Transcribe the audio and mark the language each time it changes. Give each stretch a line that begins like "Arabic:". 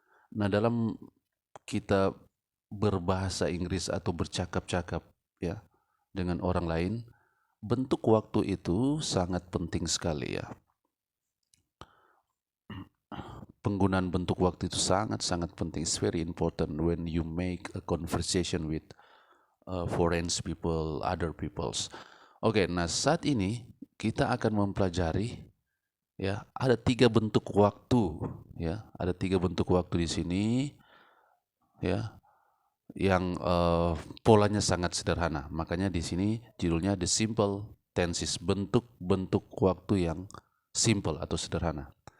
Indonesian: Nah, dalam kita berbahasa Inggris atau bercakap-cakap ya dengan orang lain, bentuk waktu itu sangat penting sekali ya. Penggunaan bentuk waktu itu sangat-sangat penting.
English: It's very important when you make a conversation with foreign people, other peoples.
Indonesian: Oke, nah saat ini kita akan mempelajari ya ada tiga bentuk waktu ya, ada tiga bentuk waktu di sini ya yang polanya sangat sederhana. Makanya di sini judulnya The Simple Tenses, bentuk-bentuk waktu yang simple atau sederhana.